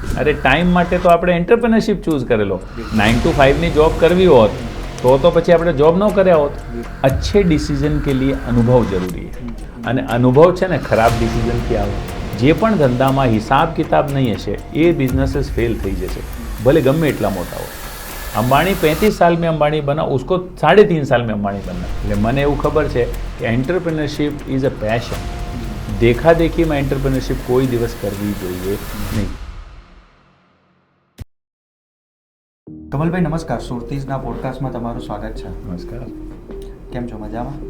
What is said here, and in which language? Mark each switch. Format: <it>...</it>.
<gu>અરે ટાઈમ માટે તો આપણે એન્ટરપ્રેનરશિપ ચૂઝ કરેલો. 9 to 5ની જોબ કરવી હોત તો પછી આપણે જોબ ન કર્યા હોત.</gu> <hi>અચ્છે ડિસિઝન કે લીએ</hi> <gu>અનુભવ જરૂરી છે અને અનુભવ છે ને ખરાબ ડિસિઝનથી આવે. જે પણ ધંધામાં હિસાબ કિતાબ નહીં હશે એ બિઝનેસીસ ફેલ થઈ જશે, ભલે ગમે એટલા મોટા હોય.</gu> <hi>अंबानी 35 साल में अंबानी बना, उसको 3.5 साल में अंबानी बनना.</hi> <gu>એટલે મને એવું ખબર છે કે એન્ટરપ્રેનરશિપ ઇઝ અ પેશન. દેખા દેખીમાં એન્ટરપ્રેનરશિપ કોઈ દિવસ કરવી જોઈએ નહીં. કમલભાઈ નમસ્કાર, સુરતીઝના પોડકાસ્ટમાં તમારું સ્વાગત છે. નમસ્કાર. કેમ છો? મજામાં?</gu>